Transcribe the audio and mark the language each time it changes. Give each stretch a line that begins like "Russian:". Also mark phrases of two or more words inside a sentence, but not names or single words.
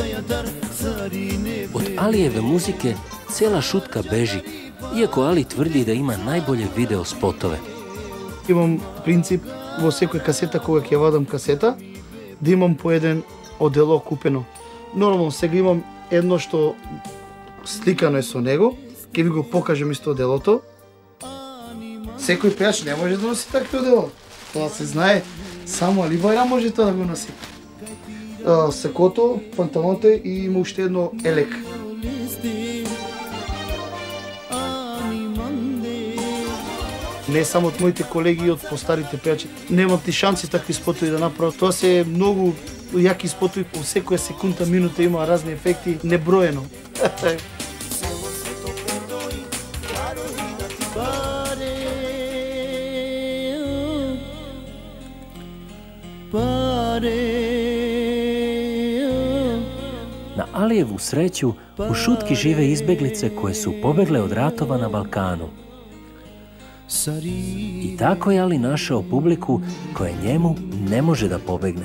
Serbian: Od Alijeve muzike cijela šutka beži, iako Ali tvrdi da ima najbolje video spotove.
Macedonian: Imam princip во секој касета, кога ќе вадам касета, да имам по еден одело купено. Нормално сега имам едно што сликано е со него, ќе ви го покажам исто оделото. Секој пејач не може да носи такво одело. Тоа се знае, само Али Байрам може тоа да го носи. Сакото, панталоните и има уште едно елек. Не само од моите колеги и од постарите пејачи. Немат ни шанси такви спотови да направат. Тоа се многу јаки спотови, по секоја секунда, минута има разни ефекти, неброено.
Serbian: Na Alijevu sreću u šutki žive izbeglice koje su pobegle od ratova na Balkanu. I tako je Ali našao publiku koja njemu ne može da pobegne.